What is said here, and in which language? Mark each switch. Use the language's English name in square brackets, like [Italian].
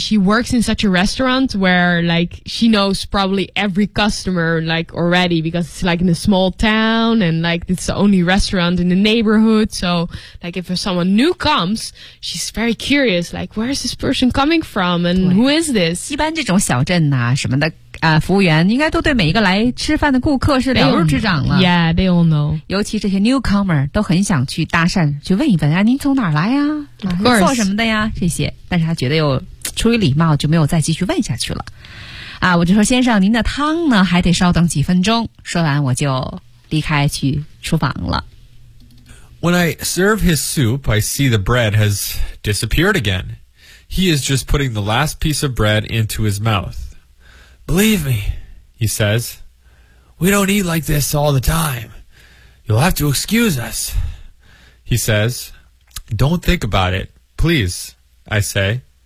[English] She works in such a restaurant where, like, she knows probably every customer, like, already because it's, like, in a small town and, like, it's the only restaurant in the neighborhood. So, like, if someone new comes, she's very curious, like, where is this person coming from and who is this? [Chinese] 一般这种小镇啊什么的啊、服务员应该都对每一个来吃饭的顾客是了如指掌了。 [English] Yeah, they all know. [Chinese] 尤其这些 newcomer 都很想去搭讪，去问一问啊，您从哪儿来呀、啊？ [English] Of course. [Chinese] 做什么的呀？这些，但是他觉得又出于礼貌，就没有再继续问下去了。啊，我就说先生，您的汤呢，还得稍等几分钟。说完我就离开去厨房了。 [English] When I serve his soup, I see the bread has disappeared again. He is just putting the last piece of bread into his mouth. Believe me, he says, we don't eat like this all the time. You'll have to excuse us. He says, don't think about it, please, I say.